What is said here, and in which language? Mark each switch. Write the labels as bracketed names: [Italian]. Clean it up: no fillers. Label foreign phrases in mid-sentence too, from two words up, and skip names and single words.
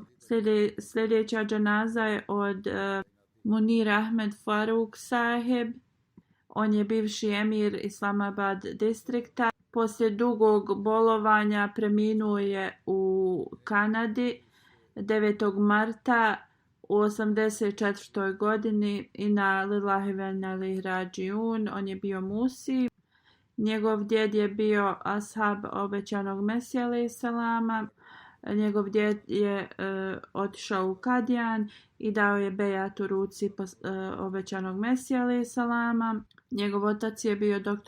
[Bosnian] Sljedeća dženaza je od Munir Ahmed Faruk Saheb. On je bivši emir Islamabad distrikta. Poslije dugog bolovanja preminuo je u Kanadi 9. marta u 84. godini. [Arabic] إنا لله وإنا إليه راجعون. [Bosnian] On je bio Musi. Njegov djed je bio ashab obećanog Mesija [Arabic] عليه السلام. [Bosnian] Njegov djed je otišao u Kadijan i dao je bejat u ruci obećanog Mesija [Arabic] عليه السلام. [Bosnian] Njegov otac je bio dr.